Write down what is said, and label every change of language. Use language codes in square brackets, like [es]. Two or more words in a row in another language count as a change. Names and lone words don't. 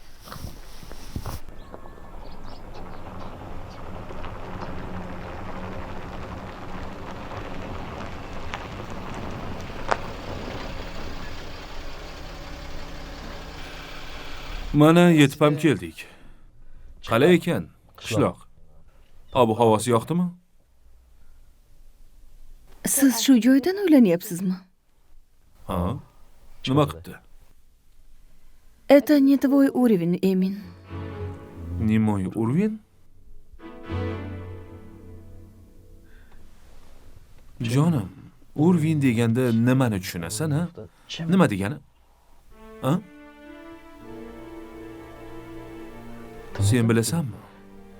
[uz] Mana yetib ham keldik. Qalay ekan, qishloq? Ob-havosi yoqdimi? Siz shu joydan o'ylanyapsizmi? Ha? Nima qilibdi? [ru] Это не твой уровень, Эмин. Не мой уровень? [uz] Jonim, urovень deganda nimani tushunasan, ha? Nima degani? Ha? Sen bilasanmi?